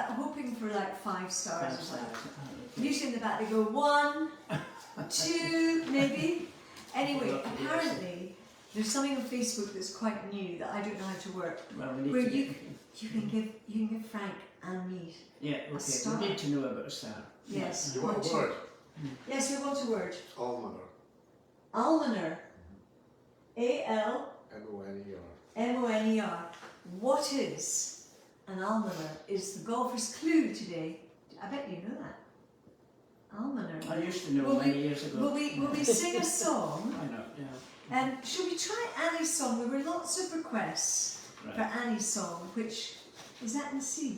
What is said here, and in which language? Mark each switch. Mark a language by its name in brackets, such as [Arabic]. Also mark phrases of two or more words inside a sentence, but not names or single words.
[English] That hoping for like 5 stars or something. Usually in the back they go 1, 2, maybe. Anyway, apparently there's something on Facebook that's quite new that I don't know how to work. Well, we need where to you can give Frank and me. Yeah, okay. star. We need to know about a star. Yes. You want a word? Yes, we want a word. Almoner. Almoner. A-L. M-O-N-E-R. M-O-N-E-R. What is an almoner is the golfer's clue today. I bet you know that. Almoner. I used to know many years ago. Will we sing a song? I know, yeah. Should we try Annie's song? There were lots of requests for Annie's song, which, is that in C?